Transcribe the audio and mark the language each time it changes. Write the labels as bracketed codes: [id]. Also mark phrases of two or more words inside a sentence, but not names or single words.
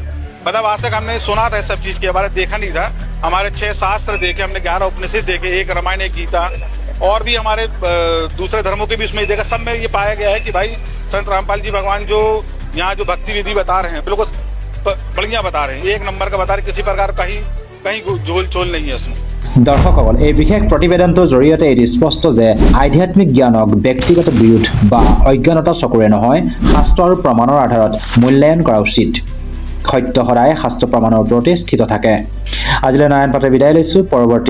[hi] मतलब आज तक हमने सुना था सब चीज के बारे, देखा नहीं था। हमारे 6 शास्त्र देखे हमने, 11 उपनिषद देखे, 1 रामायण, 1 गीता, और भी हमारे दूसरे धर्मों के भी उसमें देखा। सब में ये पाया गया है कि भाई संत रामपाल जी भगवान जो यहाँ जो भक्ति विधि बता रहे हैं बिल्कुल बढ़िया बता रहे हैं, 1 नंबर का बता रहे, किसी प्रकार कहीं झोल चोल नहीं है उसमें। [as] দৰ্শকসকল, এই বিশেষ প্ৰতিবেদনটোৰ জৰিয়তে এটি স্পষ্ট যে আধ্যাত্মিক জ্ঞানক ব্যক্তিগত বিৰোধ বা অজ্ঞানতা চকুৰে নহয়, শাস্ত্ৰ আৰু প্ৰমাণৰ আধাৰত মূল্যায়ন কৰা উচিত। সত্য সদায় শাস্ত্ৰ প্ৰমাণৰ ওপৰতে স্থিত থাকে। আজিলৈ নাৰায়ণ পাঠে বিদায় লৈছোঁ।